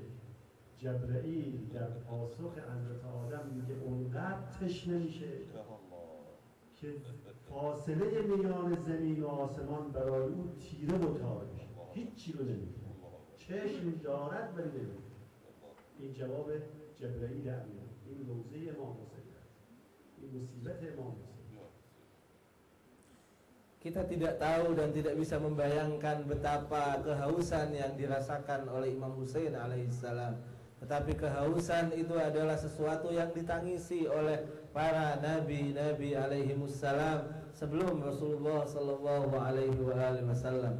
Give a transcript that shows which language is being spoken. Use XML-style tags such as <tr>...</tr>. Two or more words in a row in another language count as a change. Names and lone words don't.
<fa>جبرئیل در پاسخ حضرت آدم میگه اونقدر تشنه میشه که فاصله میان زمین و آسمان برای اون تیره و تار میشه، هیچی رو نمی‌بینه، چشم دارد ولی نمی‌بینه. این جواب جبرئیل امین، این روزه امام حسین است، این مصیبت امام حسین.</fa> <id>Kita tidak tahu dan tidak bisa membayangkan betapa kehausan yang dirasakan oleh Imam Husain alaihissalam. Tetapi kehausan itu adalah sesuatu yang ditangisi oleh para nabi-nabi alaihimussalam sebelum Rasulullah</id> <ar>صلى الله عليه وسلم.</ar>